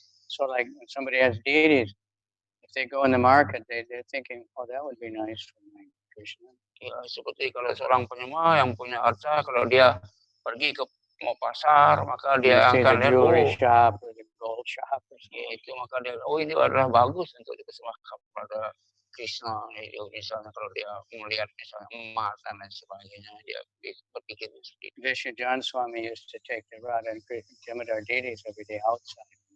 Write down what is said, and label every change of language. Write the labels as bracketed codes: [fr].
[en] So like when somebody has deities, if they go in the market, they're thinking, oh, that would be nice for my Krishna. [id] Ya, seperti kalau seorang penyembah yang punya harta, kalau dia pergi ke mau pasar, maka dia akan lihat, [en] jewelry shop or the gold shop or something. [id] Itu maka dia, ini adalah bagus untuk dipersembahkan kepada Krishna. Misalnya kalau dia melihat misalnya emas dan lain sebagainya, dia berpikir seperti itu. [en] Vishnu John Swami used to take the Radha and Damodar deities every day outside.